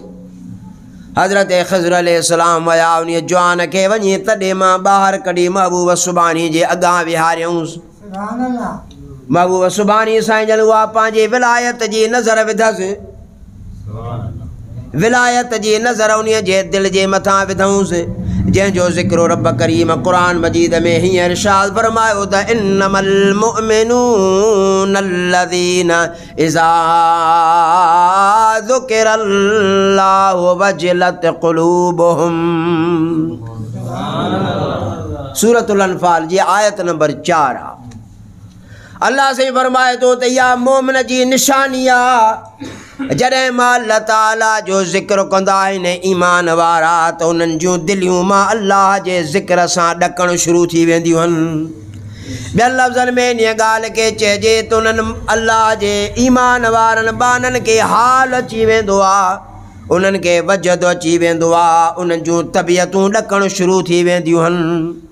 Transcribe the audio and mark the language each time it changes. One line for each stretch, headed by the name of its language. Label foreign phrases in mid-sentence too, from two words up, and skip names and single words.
Sindhi: हज़रत ख़िज़र अलैहिस्सलाम विया उन जवान खे वञी तॾे मां ॿाहिरि कढी महबूब सुभाणी जे अॻां विहारियऊंसि। महबूब सुभाणी साईं जन उहा पंहिंजे विलायत जी नज़र विधसि, विलायत जी नज़र उन जे दिलि जे मथां विधऊंसि, जंहिंजो ज़िक्र रब करीम क़ुरान मजीद में हीअं इरशाद फरमायो त
Arabic: إنما المؤمنون الذين إذا ذكر الله وجلت قلوبهم.
Sindhi: सूरतुल अनफाल जी आयत नंबर 4 अल्लाह से फरमाए थो त इहा मोमिन जी निशानी आहे जॾहिं मां अल्लाह ताला जो ज़िक्र कंदा आहिनि ईमान वारा त उन्हनि जूं दिलियूं मां अल्लाह जे ज़िक्र सां ॾकणु शुरू थी वेंदियूं आहिनि। ॿियनि लफ़्ज़नि में इन ॻाल्हि खे चइजे त उन्हनि अल्लाह जे ईमान वारनि बाननि खे हाल अची वेंदो आहे, उन्हनि खे वजद अची वेंदो आहे, उन्हनि जूं तबियतूं ॾकणु शुरू थी वेंदियूं आहिनि।